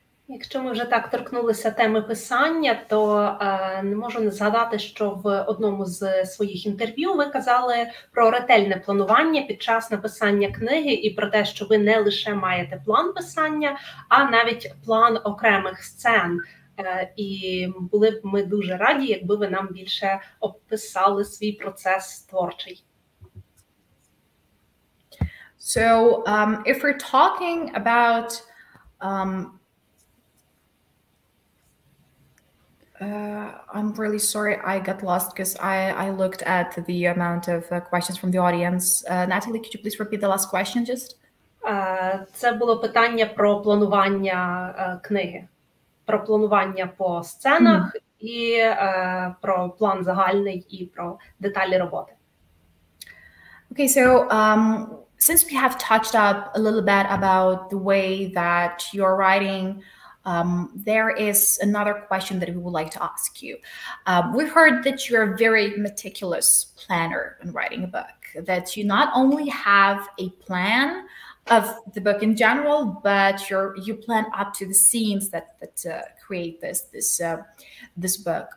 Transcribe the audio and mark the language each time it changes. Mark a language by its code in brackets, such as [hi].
[uk] Якщо ми вже так торкнулися теми писання, то не можу не згадати, що в одному з своїх інтерв'ю ви казали про ретельне планування під час написання книги і про те, що ви не лише маєте план писання, а навіть план окремих сцен. І були б ми дуже раді, якби ви нам більше описали свій процес творчий. [en] So, if we're talking about I'm really sorry, I got lost because I looked at the amount of questions from the audience. Natalie, could you please repeat the last question just? [uk] Це було питання про планування книги. Про планування по сценах і про план загальний і про деталі роботи. [en] Okay, so since we have touched up a little bit about the way that you're writing, there is another question that we would like to ask you. We heard that you're a very meticulous planner in writing a book, that you not only have a plan of the book in general, but you plan up to the scenes that create this book.